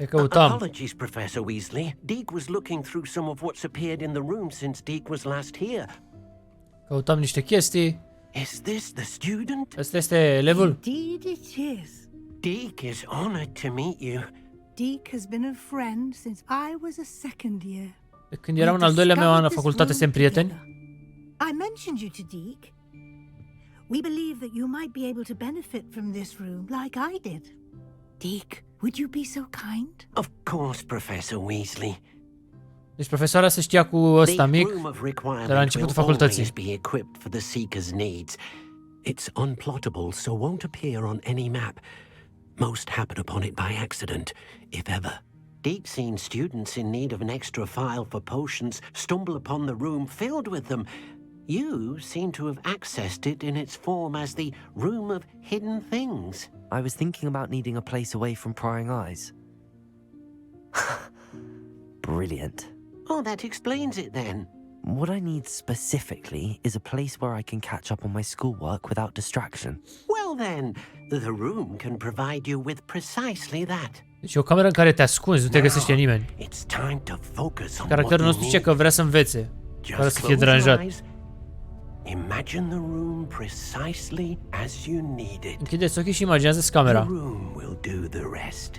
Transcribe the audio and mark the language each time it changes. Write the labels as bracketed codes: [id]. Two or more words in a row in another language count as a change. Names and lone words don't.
[ro] Te căutam. [en] Apologies, Professor Weasley. Deke was looking through some of what's appeared in the room since Deke was last here. [ro] Căutam niște chestii. [en] Is this the student? [ro] Ăsta este elevul? [en] Indeed it is. Deke is honored to meet you. Deke has been a friend since I was a second year. [ro] De când eram în al doilea meu an la facultate, suntem prieteni. [en] I mentioned you to Deke. We believe that you might be able to benefit from this room like I did. Deke, would you be so kind? Of course, Professor Weasley. [ro] Deci profesoara se știa cu ăsta mic de la începutul facultății. [en] Be equipped for the seeker's needs. It's unplottable, so won't appear on any map. Most happen upon it by accident, if ever. Deke's seen students in need of an extra file for potions stumble upon the room filled with them. You seem to have accessed it in its form as the Room of Hidden Things. I was thinking about needing a place away from prying eyes. Brilliant. Oh, that explains it then. What I need specifically is a place where I can catch up on my schoolwork without distraction. Well then, the room can provide you with precisely that. [ro] Deci e o cameră în care te ascunzi, nu te găsește nimeni. [en] It's time to focus on [ro] Caracterul nostru zice că vrea să învețe, fără să fie deranjat. [en] Imagine the room precisely as you need it. [ro] Închideți ochii și imaginează-ți camera. [en] The room will do the rest.